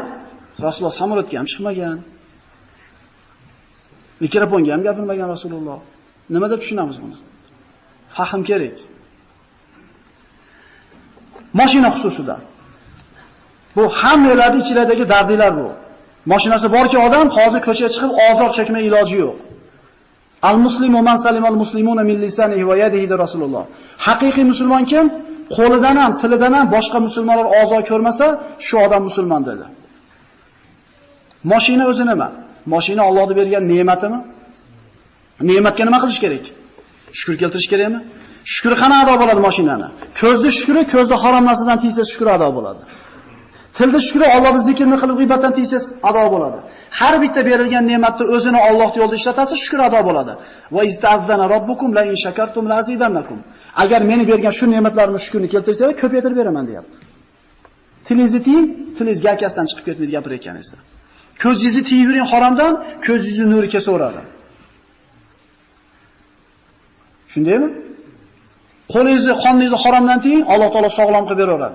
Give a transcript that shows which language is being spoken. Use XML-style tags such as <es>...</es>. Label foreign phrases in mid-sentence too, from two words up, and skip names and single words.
<uz>Rasululloh samolyotga ham chiqmagan. Mikrofonga ham gapirmagan Rasululloh. Nima deb tushunamiz buni? Fahm kerak. Mashina xususida. Bu hammalarning ichiradagi dardlar bu. Mashinasi borki odam hozir ko'chaga chiqib ozor chekmay iloji yo'q.</uz> <ar>المسلم من سلم المسلمون من لسانه ويده de Rasululloh.</ar> <uz>Haqiqiy musulmon kim? Qo'lidan ham, tilidan ham boshqa musulmonlar ozor ko'rmasa, shu odam musulmon dedi. Mashina o'zi nima? Mashina Allohning bergan ne'matimi? Ne'matga nima qilish kerak? Shukr keltirish kerakmi? Shukri qana ado bo'ladi mashinani? Ko'zda shukri, ko'zda harom narsadan tiysa shukri ado bo'ladi. Tilda shukri Allohning zikrni qilib g'iybatdan tiysiz ado bo'ladi. Har bitta berilgan ne'matni o'zini Alloh yo'lida ishlatasiz, shukr ado bo'ladi.</uz> <ar>وإذ تأذن ربكم لئن شكرتم لأزيدنكم.</ar> <uz>Agar meni bergan shu ne'matlarimni shukrni keltirsanglar, ko'paytirib beraman, deyapti. Tilingizni tiying, tilingiz garkasidan chiqib ketmaydi gapirayotganingizda. Ko'zingizni tiyib yuring haromdan, ko'zingizni nuri kesaveradi. Shundaymi? Qo'lingizni, qoningizni haromdan tiying, Alloh taolo sog'lom qilib beraveradi.</uz>